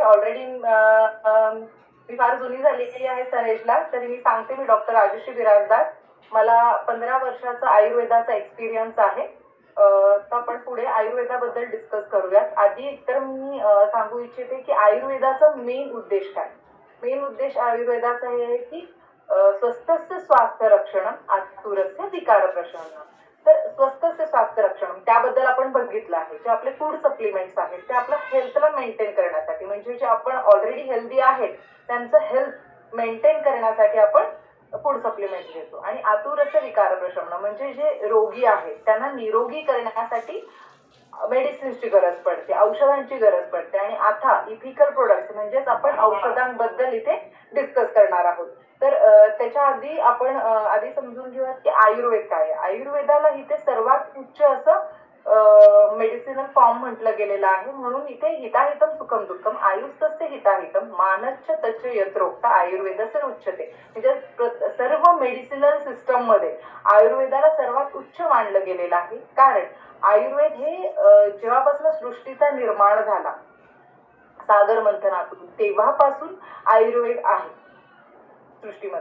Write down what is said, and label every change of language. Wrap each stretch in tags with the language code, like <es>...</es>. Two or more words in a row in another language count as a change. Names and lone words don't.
<mr>ऑलरेडी मी फार जुनी झालेली आहे सनेजला, तरी मी सांगते मी डॉक्टर राजश्री बिराजदार. मला 15 वर्षाचा आयुर्वेदाचा एक्सपिरियन्स आहे. तर आपण पुढे आयुर्वेदाबद्दल डिस्कस करूयात. आधी तर मी सांगू इच्छिते की आयुर्वेदाचा मेन उद्देश काय. मेन उद्देश आयुर्वेदाचा हे आहे की</mr> <sa>स्वस्थस्य स्वास्थ्य रक्षणम आतुरस्य विकार प्रशमनम.</sa> <mr>तर</mr> <sa>स्वस्थस्य स्वास्थ्य रक्षण</sa> <mr>त्याबद्दल आपण बघितलं आहे. जे आपले</mr> <en>food supplements</en> <mr>आहेत ते आपल्या हेल्थला मेंटेन करण्यासाठी, म्हणजे जे आपण</mr> <en>already healthy</en> <mr>आहेत त्यांचं</mr> <en>health maintain</en> <mr>करण्यासाठी आपण</mr> <en>food supplement</en> <mr>घेतो. आणि</mr> <sa>आतुरस्य विकार प्रशमन</sa> <mr>म्हणजे जे रोगी आहेत त्यांना निरोगी करण्यासाठी मेडिसिन्सची गरज पडते, औषधांची गरज पडते. आणि आता</mr> <en>ethical products</en> <mr>म्हणजेच आपण औषधांबद्दल इथे डिस्कस करणार आहोत. तर त्याच्या आधी आपण आधी समजून घेऊयात की आयुर्वेद काय आहे. आयुर्वेदाला इथे सर्वात उच्च असं</mr> <en>medicinal form</en> <mr>म्हटलं गेलेलं आहे. म्हणून इथे</mr> <sa>हिताहितम सुखम दुःखम आयुस्तस्य हिताहितम मानच्च तच्च यत्रोक्त आयुर्वेदस्य उच्चते.</sa> <mr>म्हणजे सर्व</mr> <en>medicinal system</en> <mr>मध्ये आयुर्वेदाला सर्वात उच्च मानलं गेलेलं आहे. कारण आयुर्वेद हे जेव्हापासून सृष्टीचा निर्माण झाला सागर मंथनातून तेव्हापासून आयुर्वेद आहे सृष्टीमध्ये.</mr>